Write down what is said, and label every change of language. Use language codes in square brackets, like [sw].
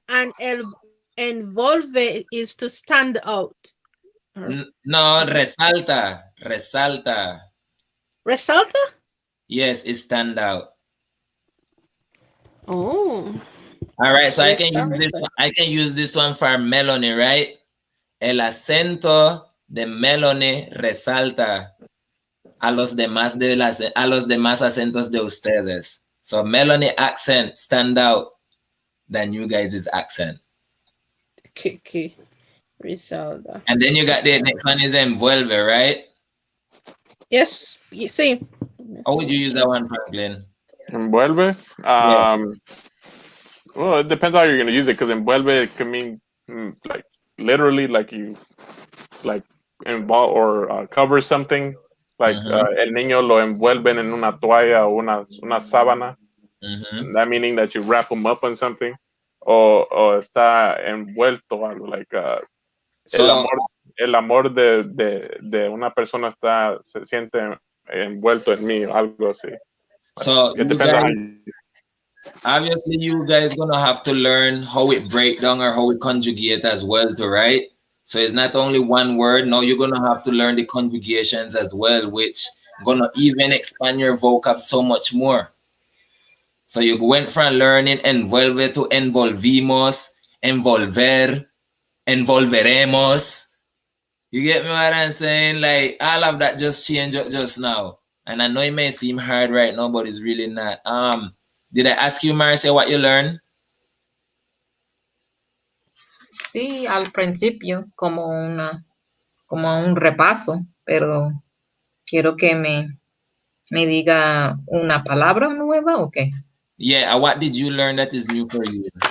[en] and envolve is to stand out. [es] No, resalta. Resalta. Resalta? [en] Yes, it stand out. Oh. All right, so I can use this one for Melanie, right? [es] El acento de Melanie resalta a los demás acentos de ustedes. [en] So Melanie accent stand out than you guys' accent. Okay. Resalta. And then you got the next one is envuelve, right? Yes. You see. How would you use that one, Franklin? Envuelve? Well, it depends how you're going to use it, because envuelve can mean like literally, like you like involve or cover something. [es] Like el niño lo envuelven en una toalla o una sábana. [en] That meaning that you wrap them up on something. [es] O está envuelto algo, like el amor de una persona se siente envuelto en mí, algo así. [en] So it depends on how you obviously you guys gonna have to learn how it break down or how it conjugate as well too, right? So it's not only one word. Now you're gonna have to learn the conjugations as well, which gonna even expand your vocab so much more. So you went from learning envuelve to envolvimos, envolver, envolveremos. You get me what I'm saying? Like all of that just changed just now. And I know it may seem hard right now, but it's really not. Did I ask you, Marcia, what you learned? [es] Sí, al principio, como un repaso, pero quiero que me diga una palabra nueva o qué. [en] Yeah, what did you learn that is new for you?